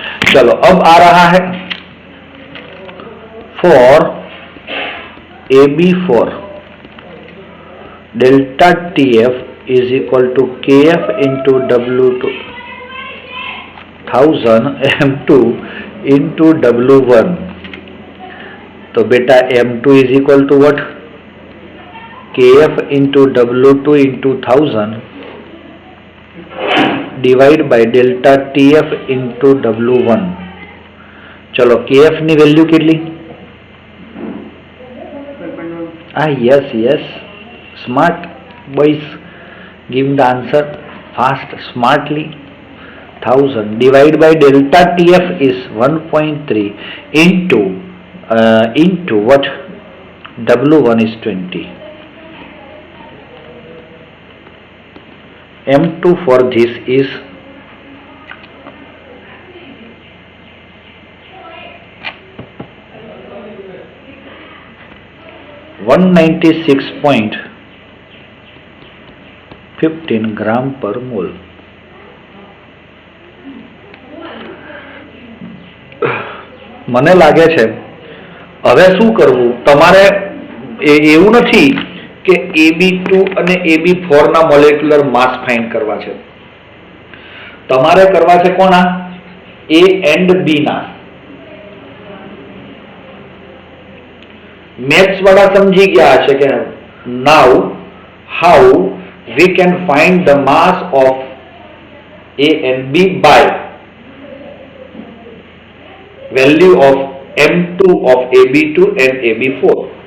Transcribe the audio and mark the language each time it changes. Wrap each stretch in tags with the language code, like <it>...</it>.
<en>चलो अब आ रहा है for AB4 delta TF is equal to KF into W2 1000 M2 into W1। तो बेटा M2 is equal to what KF into W2 into 1000 divide by delta TF into W1।</en> <gu>चलो KF ની value કેટલી?</gu> <en>yes smart boys, give the answer fast smartly। 1000 divided by delta TF is 1.3 into what W1 is 20, M2 for this is 196.15 gram per mole.</en> <gu>મને લાગે છે હવે શું કરવું, તમારે એવું નથી કે AB2 અને AB4 ના મોલેક્યુલર માસ ફાઇન્ડ કરવા છે, તમારે કરવા છે કોના A and B ના। મેથ્સ વાળા સમજી ગયા છે કે</gu> <en>Now how we can find the mass of A and B by value of M2 of AB2 and AB4।</en>